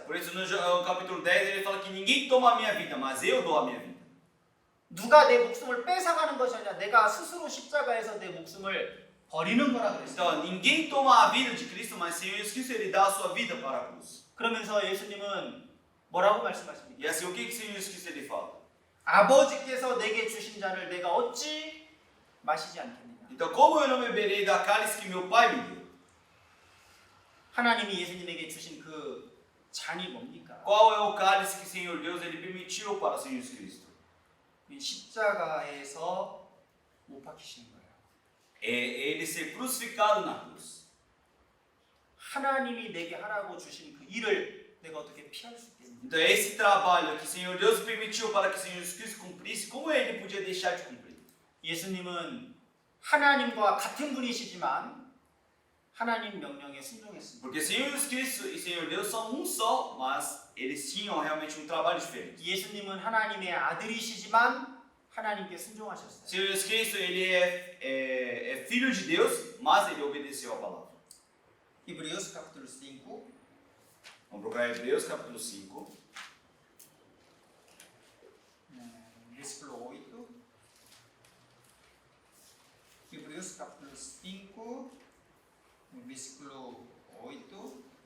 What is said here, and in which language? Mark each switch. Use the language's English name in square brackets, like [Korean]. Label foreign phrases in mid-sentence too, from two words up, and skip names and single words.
[Portuguese] Por isso no capítulo 10 ele fala que ninguém toma a minha vida, mas eu dou a minha vida. [Korean] 누가 내 목숨을 뺏어가는 것이 아니라 내가 스스로 십자가에서 내 목숨을 버리는 거라 그랬어요. [Portuguese] Então ninguém toma a vida de Cristo, mas o Senhor Jesus Cristo ele dá a sua vida para a cruz. [Korean] 그러면서 예수님은 뭐라고 말씀하십니까? [Portuguese] E assim o que o Senhor Jesus Cristo ele fala? [Korean] 아버지께서 내게 주신 잔을 내가 어찌 마시지 않겠느냐? [Portuguese] Então como eu não beberei da cálice que meu pai me deu? [Korean] 하나님이 예수님에게 주신 그 잔이 뭡니까? [Portuguese] Qual é o cálice que o Senhor Deus ele permitiu para o Senhor Jesus Cristo? [Korean] 십자가에서 못 박히시는 거예요. [Portuguese] É ele ser crucificado na cruz. [Korean] 하나님이 내게 하라고 주신 그 일을 내가 어떻게 피할 수 있겠느냐? [Portuguese] Então esse trabalho que o Senhor Deus permitiu para que o Senhor Jesus Cristo cumprisse, como ele podia deixar de cumprir? [Korean] 예수님은 하나님과 같은 분이시지만 하나님 명령에 순종했습니다. [Portuguese] Porque o Senhor Jesus Cristo e o Senhor Deus são um só, mas eles tinham realmente um trabalho diferente. [Korean] 예수님은 하나님의 아들이시지만 하나님께 순종하셨어요. [Portuguese] O Senhor Jesus Cristo ele é filho de Deus, mas ele obedeceu a palavra. Hebreus capítulo 5, Vamos procurar Hebreus capítulo 5. versículo 8. Hebreus capítulo 5, versículo 8.